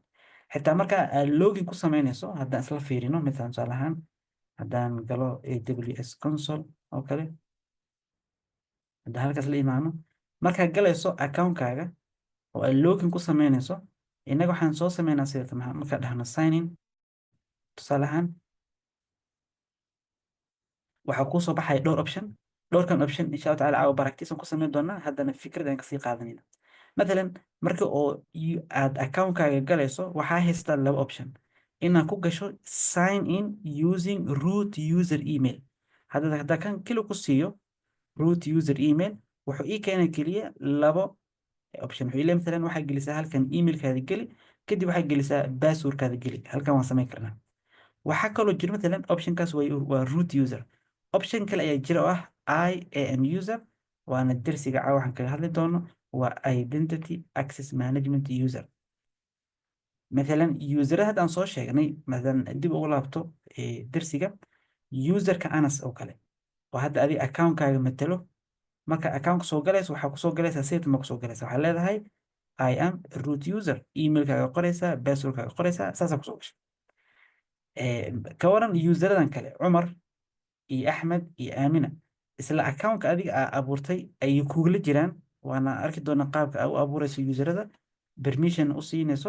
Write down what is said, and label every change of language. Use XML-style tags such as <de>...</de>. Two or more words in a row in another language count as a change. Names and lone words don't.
<so>xitaa markaa aad login ku samaynayso, haddaan isla fiirino mathalan tusaale ahaan haddaan galo</so> <en>AWS console</en> <so>oo kale, haddaan halkaas la imaano, markaad galayso account-kaaga oo aad login ku samaynayso, innaga waxaan soo sameynaa sida markaan dhahno</so> <en>sign in,</en> <so>tusaale ahaan waxaa kuu soo baxaya dhowr option. dhowrkan option</so> <ar>insha allah tacaala</ar> <so>caawa baraktiisan ku samayn doonaa, haddana fikrad aan kasii qaadanayna. mathalan marka oo aad account-kaaga galayso waxaa haystaa laba option. inaad ku gasho</so> <en>sign in using root user email.</en> <so>haddaa kan keli ku siiyo</so> <en>root user email,</en> <so>wuxuu ii keenay keliya labo option. wuxuu leeyahay mathalan waxaa gelisaa halkan emailkaada geli, kadib waxaa gelisaa passwordkaada geli. halkan waan samayn karnaa. waxaa kaloo jira mathalan optionkaas waa</so> <en>root user.</en> <so>option kale ayaa jira oo ah</so> <en>IAM user,</en> <so>waana dersiga caawa waxaan kaga hadli doono, waa</so> <en>identity access management user.</en> <so>mathalan userada hadda aan soo sheegnay, mathalan dib ugu laabto dersiga, userka anas oo kale oo hadda adiga account-kaaga matalo. marka account soo galayso waxaa kusoo galaysaa sida ma kusoo galaysaa, waxaa leedahay</so> <en>I am root user,</en> <so>emailkaaga qoraysaa, passwordkaaga qoraysaa, saasaa kusoo gashay. ka waran useradan kale, Cumar iyo Axmed iyo Aamina, isla account-ka adiga aa abuurtay ayay kugula jiraan. waana arki doonaa qaabka aa u abuurayso userada, permission u siinayso.</so>